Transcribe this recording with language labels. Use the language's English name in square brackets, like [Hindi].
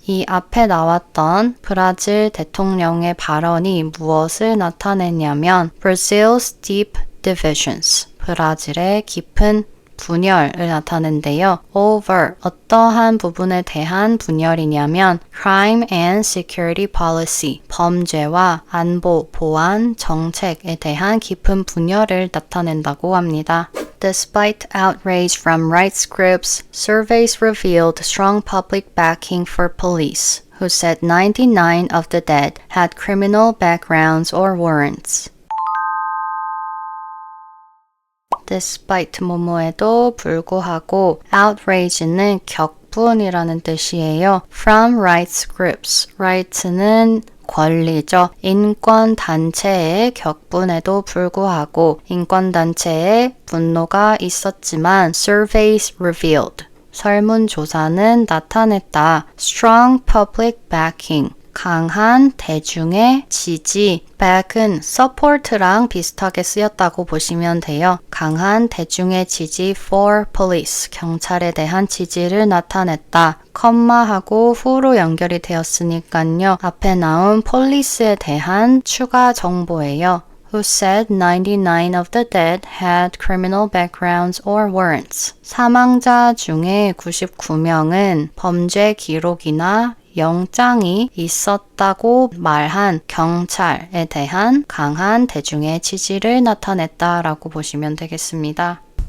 [Korean] 이 앞에 나왔던 브라질 대통령의 발언이 무엇을 나타냈냐면 [English] Brazil's deep divisions, [Korean] 브라질의 깊은 분열을 나타낸대요. over, 어떠한 부분에 대한 분열이냐면 [English] crime and security policy, [Korean] 범죄와 안보, 보안, 정책에 대한 깊은 분열을 나타낸다고 합니다. [English] Despite outrage from rights groups, surveys revealed strong public backing for police, who said 99 of the dead had criminal backgrounds or warrants. [Korean] despite 뭐뭐에도 불구하고 outrage는 격분이라는 뜻이에요. [English] From rights groups. [Korean] rights는 권리죠. 인권단체의 격분에도 불구하고 인권단체에 분노가 있었지만 [English] surveys revealed. [Korean] 설문조사는 나타냈다. [English] strong public backing. [Korean] 강한 대중의 지지. back은 support랑 비슷하게 쓰였다고 보시면 돼요. 강한 대중의 지지 [English] for police. [Korean] 경찰에 대한 지지를 나타냈다. 컴마하고 후로 연결이 되었으니까요. 앞에 나온 police에 대한 추가 정보예요. [English] Who said 99 of the dead had criminal backgrounds or warrants. [Korean] 사망자 중에 99명은 범죄 기록이나 영장이 있었다고 말한 경찰에 대한 강한 대중의 지지를 나타냈다라고 보시면 되겠습니다.